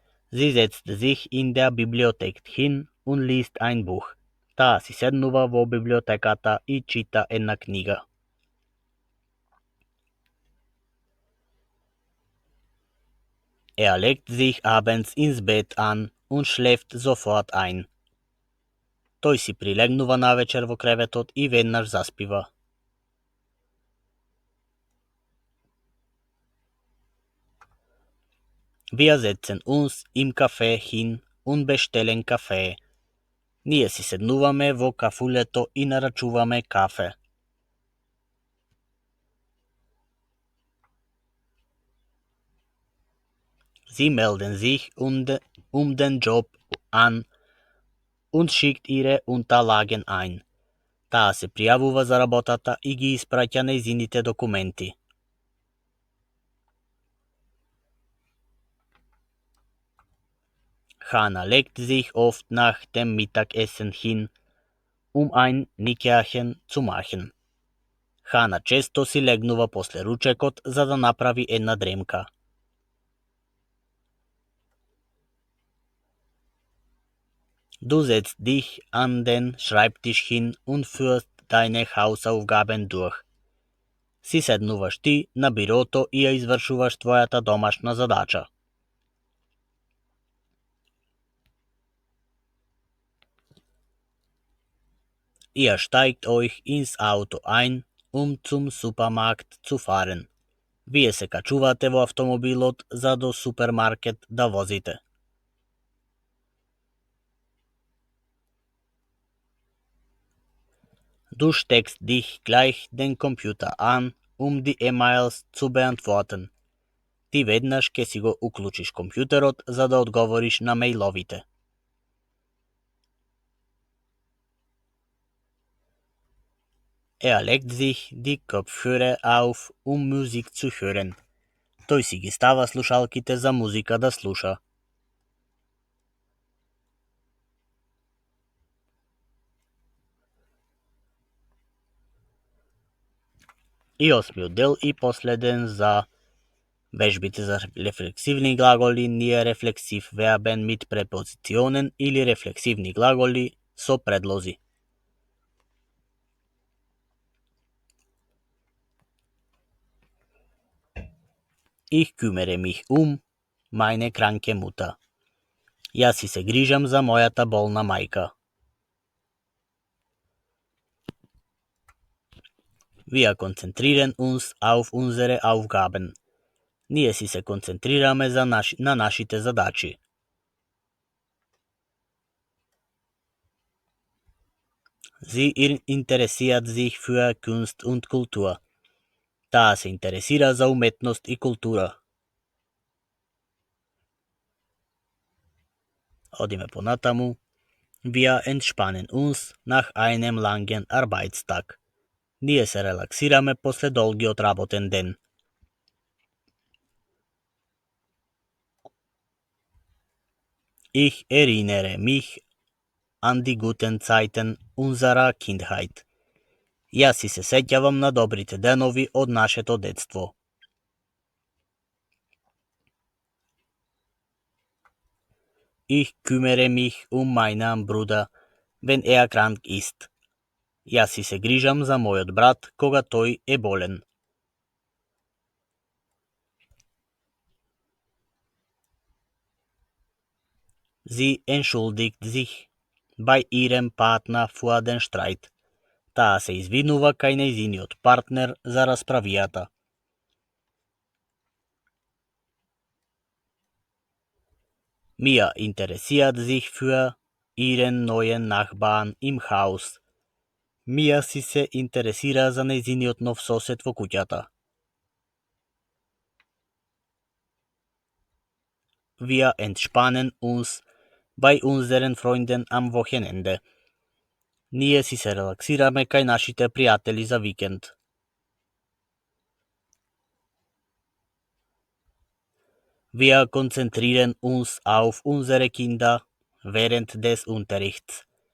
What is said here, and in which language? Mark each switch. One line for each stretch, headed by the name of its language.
German: Sie setzt sich in der Bibliothek hin und liest ein Buch.
Macedonian: Таа си седнува во библиотеката и чита една книга.
German: Legt sich abends ins Bett an und schläft sofort ein.
Macedonian: Тој си прилегнува навечер во креветот и веднаш заспива.
German: Wir setzen uns im Café hin und bestellen Kaffee.
Macedonian: Ние си седнуваме во кафулето и нарачуваме кафе.
German: Sie melden sich den Job an und schickt ihre Unterlagen ein.
Macedonian: Таа се пријавува за работата и ги испраќа нејзините документи.
German: Hanna legt sich oft nach dem Mittagessen hin, ein Nickerchen zu machen.
Macedonian: Хана често си легнува после ручекот за да направи една дремка.
German: Du setzt dich an den Schreibtisch hin und führst deine Hausaufgaben durch.
Macedonian: Си седнуваш ти на бирото и ја извршуваш твојата домашна задача.
German: Ihr steigt euch ins Auto ein, zum Supermarkt zu fahren.
Macedonian: Вие се качувате во автомобилот за до супермаркет да возите.
German: Du steckst dich gleich den Computer an, die E-mails zu beantworten.
Macedonian: Ти веднаш ке си го уклучиш компјутерот за да одговориш на мејловите.
German: Legt sich die Kopfhörer auf, Musik zu hören.
Macedonian: Той си ги става слушалките за музика да слуша. И осмиот дел и последен за вежбите за рефлексивни глаголи ние
German: рефлексив вербен mit
Macedonian: препозиционен или рефлексивни глаголи со предлози.
German: Ich kümmere mich meine kranke Mutter.
Macedonian: Јас си се грижам за мојата болна мајка.
German: Wir konzentrieren uns auf unsere Aufgaben.
Macedonian: Ние си се концентрираме на нашите задачи.
German: Sie interessiert sich für Kunst und Kultur.
Macedonian: Таа се интересира за уметност и култура. Одиме понатаму.
German: Wir entspannen uns nach einem langen Arbeitstag.
Macedonian: Ние се релаксираме после долгиот работен ден.
German: Ich erinnere mich an die guten Zeiten unserer Kindheit.
Macedonian: Јас си се сеќавам на добрите денови од нашето детство.
German: Ich kümmere mich meinen Bruder, wenn krank ist.
Macedonian: Јас си се грижам за мојот брат кога тој е болен.
German: Sie entschuldigt sich bei ihrem Partner für den Streit.
Macedonian: Таа се извинува кај нејзиниот партнер за расправијата.
German: Mia interessiert sich für ihren neuen Nachbarn im Haus.
Macedonian: Мија си се интересира за нејзиниот нов сосед во куќата.
German: Wir entspannen uns bei unseren Freunden am Wochenende.
Macedonian: Ние си се релаксираме кај нашите пријатели за викенд.
German: Wir konzentrieren uns auf unsere Kinder während des Unterrichts.